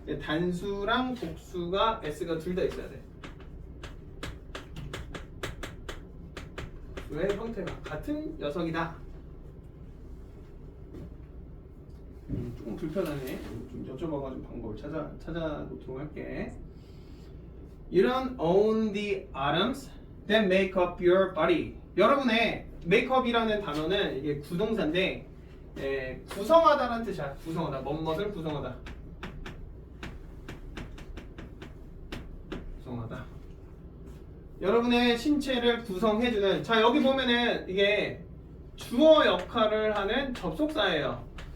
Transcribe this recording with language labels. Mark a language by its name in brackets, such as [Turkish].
[Korean] 단수랑 복수가 s가 둘 다 있어야 돼. 복수의 형태가 같은 녀석이다. 조금 불편하네. 좀 여쭤봐가지고 방법을 찾아놓도록 할게. [English] You don't own the atoms that make up your body. [Korean] 여러분의 makeup이라는 단어는 이게 구동사인데, 구성하다라는 뜻이야. 구성하다. 뭐뭇을 구성하다. 구성하다. 여러분의 신체를 구성해주는, 자 여기 보면은 이게 주어 역할을 하는 접속사예요.